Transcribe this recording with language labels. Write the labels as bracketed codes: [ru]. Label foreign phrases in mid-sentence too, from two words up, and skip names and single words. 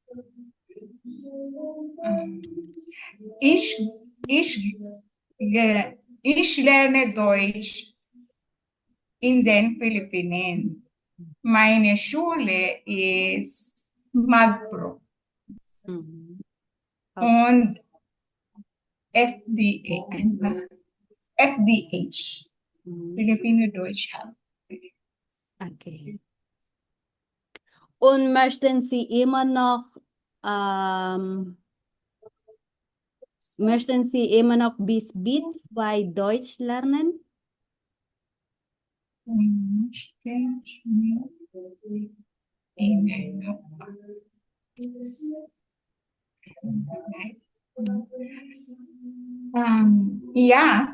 [de] Ich lerne Deutsch in den Philippinen. Meine Schule ist Magpro Mhm. [tl] und FDA, ano ba? FDH, Mhm. [de] Filipino Deutsch Hub. [en] Okay. [de] Und möchten Sie immer noch ähm, bis B2 Deutsch lernen? Ja,